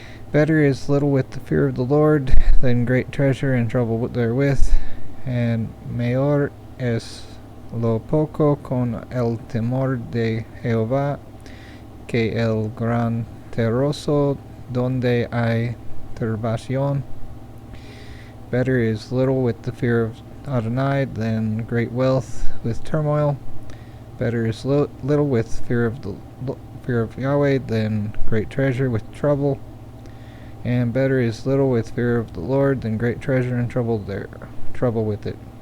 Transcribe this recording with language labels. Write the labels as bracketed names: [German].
[English] Better is little with the fear of the Lord than great treasure and trouble therewith. [Spanish] And mayor es lo poco con el temor de Jehová que el gran tesoro donde hay turbación. [English] Better is little with the fear of Adonai than great wealth with turmoil. Better is little with fear of Yahweh than great treasure with trouble. And better is little with fear of the Lord than great treasure and trouble with it.